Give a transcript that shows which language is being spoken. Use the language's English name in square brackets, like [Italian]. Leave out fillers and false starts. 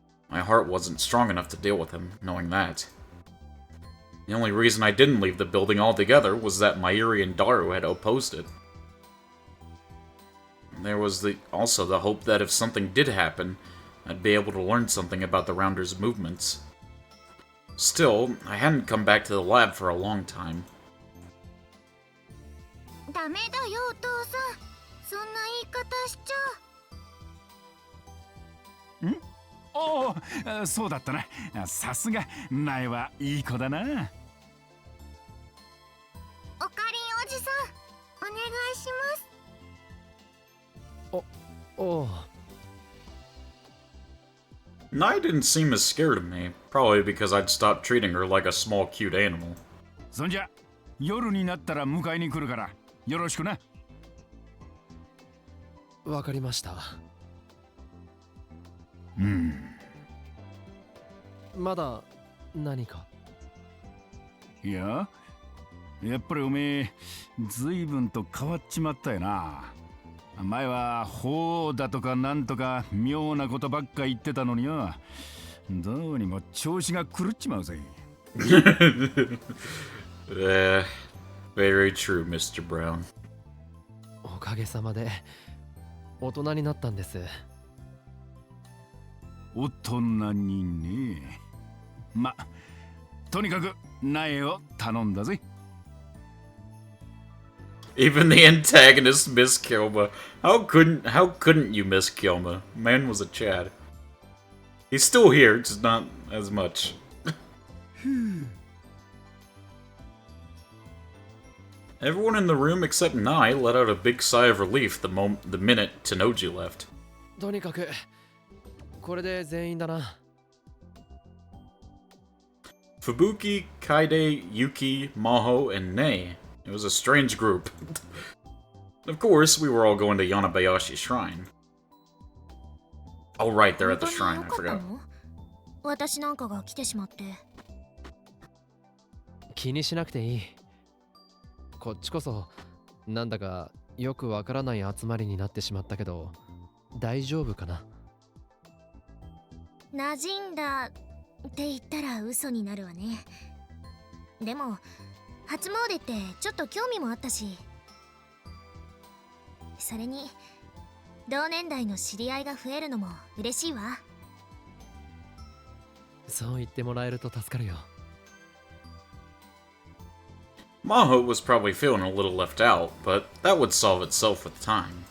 [English] My heart wasn't strong enough to deal with him, knowing that. The only reason I didn't leave the building altogether was that Mayuri and Daru had opposed it. There was also the hope that if something did happen, I'd be able to learn something about the Rounders' movements. Still, I hadn't come back to the lab for a long time. [Japanese] ダメだよお父さん、そんな言い方しちゃ。おお、そうだったな。さすが苗はいい子だな。おかりんおじさん、お願いします。おう。 [English] Nai didn't seem as scared of me, probably because I'd stopped treating her like a small cute animal. [Japanese] そんじゃ夜になったら迎えに来るからよろしくな。わかりました。まだ何か？いや、やっぱりおめえ随分と変わっちまったよな。前は法王だとかなんとか妙なことばっか言ってたのによ。どうにも調子が狂っちまうぜ。 [English] Very true, Mr. Brown. [Japanese] おかげさまで大人になったんです。大人にね。ま、とにかく苗を頼んだぜ。 [English] Even the antagonist, Miss Kilma. How couldn't you miss Kilma? Man was a Chad. He's still here, just not as much. Everyone in the room except Nai let out a big sigh of relief the minute Tennoji left. [Japanese] とにかくこれで全員だな。 [English] Fubuki, Kaide, Yuki, Maho, and Nei. It was a strange group. Of course, we were all going to Yanabayashi Shrine. Oh right, they're at the shrine, I forgot. [Japanese] 私なんかが来てしまって。気にしなくていい。こっちこそなんだかよくわからない集まりになってしまったけど大丈夫かな。馴染んだって言ったら嘘になるわね。でも初詣ってちょっと興味もあったし、それに同年代の知り合いが増えるのも嬉しいわ。そう言ってもらえると助かるよ。 [English] Maho was probably feeling a little left out, but that would solve itself with time.